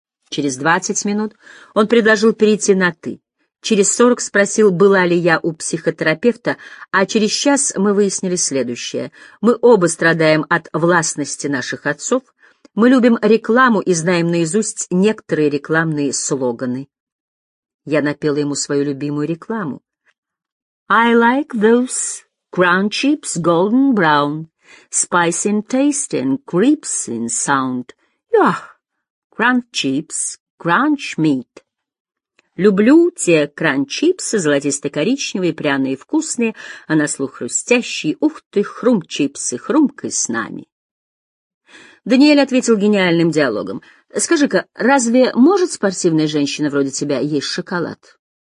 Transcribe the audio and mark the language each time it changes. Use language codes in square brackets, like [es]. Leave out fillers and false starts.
[ru] Через 20 минут он предложил перейти на «ты». Через 40 спросил, была ли я у психотерапевта, а через час мы выяснили следующее. Мы оба страдаем от властности наших отцов, мы любим рекламу и знаем наизусть некоторые рекламные слоганы. Я напела ему свою любимую рекламу. [en] I like those crown chips golden brown, spicy and tasty and crisp in sound. Yeah, crown chips, crunch meat. [ru] Люблю те кран-чипсы, золотисто-коричневые, пряные и вкусные, а на слух хрустящие, ух ты, хрум-чипсы, хрумкай с нами. Даниэль ответил гениальным диалогом. Скажи-ка, разве может спортивная женщина вроде тебя есть шоколад?